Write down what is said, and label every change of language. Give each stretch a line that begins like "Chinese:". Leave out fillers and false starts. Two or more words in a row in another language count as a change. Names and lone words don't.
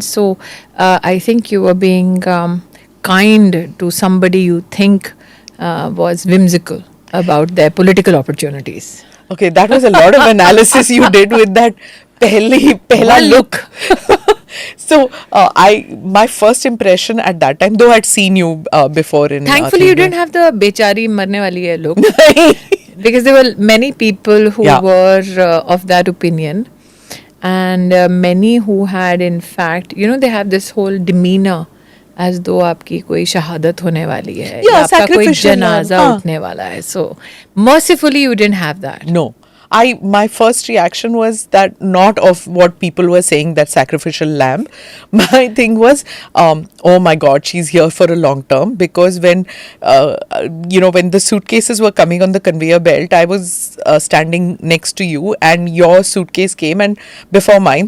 English: So I think you were being kind to somebody you think was whimsical about their political opportunities. Okay, that was a lot of analysis you did with that pehla look. So my first impression at that time, though I'd seen you before in Thankfully you didn't have the
Hindi: बेचारी मरने वाली है
English: look. Because there were many people who were of that opinion, and many who had in fact, they have this whole demeanor as though
Hindi: आपकी कोई शहादत होने वाली है या आपका कोई जनाजा उठने वाला है.
English: So mercifully you didn't have that. No. My first reaction was that not of what people were saying, that sacrificial lamb. My thing was, oh my God, she's here for a long term, because when the suitcases were coming on the conveyor belt, I was standing next to you and your suitcase came and before mine.